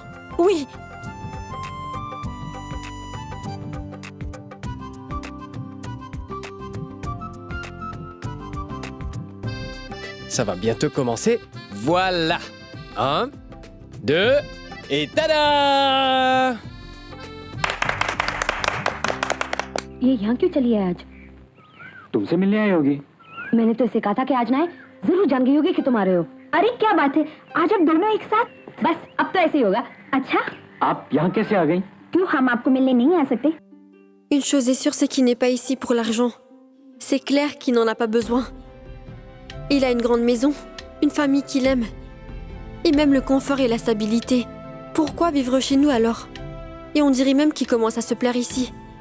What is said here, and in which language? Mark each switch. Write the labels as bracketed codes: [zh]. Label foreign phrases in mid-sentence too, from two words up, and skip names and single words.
[fr] Oui. Ça va bientôt commencer. Voilà. 1, 2, et tada! [hi] ये यहाँ क्यों चली है आज? तुमसे मिलने आई होगी। मैंने तो इसे कहा था कि आज ना आए। जरूर जान गई होगी कि तुम आ रहे हो। अरे क्या बात है, आज आप दोनों एक साथ? बस अब तो ऐसे ही होगा। अच्छा, आप यहाँ कैसे आ गई? क्यों हम आपको मिलने नहीं आ सकते? [fr] Une chose est sûre, c'est qu'il n'est pas ici pour l'argent. C'est clair qu'il n'en a pas besoin. Il a une grande maison, une famille qu'il aime, et même le confort et la stabilité. Pourquoi vivre chez nous alors? Et on dirait même qu'il commence à se plaire ici.